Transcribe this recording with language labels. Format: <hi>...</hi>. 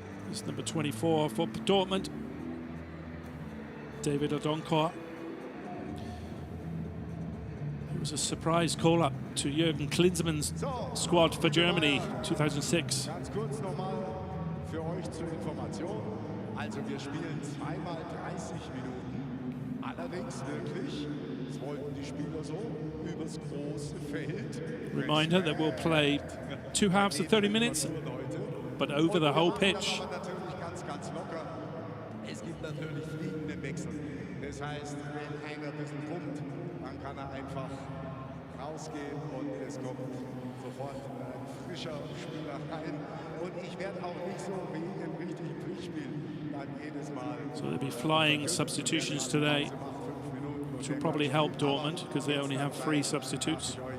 <en>It's number 24 for Dortmund, David Odonkor. It was a surprise call-up to Jürgen Klinsmann's squad for Germany 2006.</en> <de>Ganz kurz nochmal für euch zur Information. Also wir spielen zweimal 30 Minuten. Allerdings wirklich, das wollten die Spieler so, übers große Feld.</de> <en>Reminder that we'll play 2 halves of 30 minutes, but over the whole pitch.</en> <de>Natürlich ganz locker. Es gibt natürlich fliegende Wechsel. Das heißt, wenn einer ein bisschen pumpt, dann kann er einfach rausgehen und es kommt sofort ein frischer Spieler rein. Und ich werde auch nicht so wie im richtigen Pflichtspiel dann jedes Mal.</de> <en>So there'll be flying substitutions today, which will probably help Dortmund because they only have 3 substitutes.</en>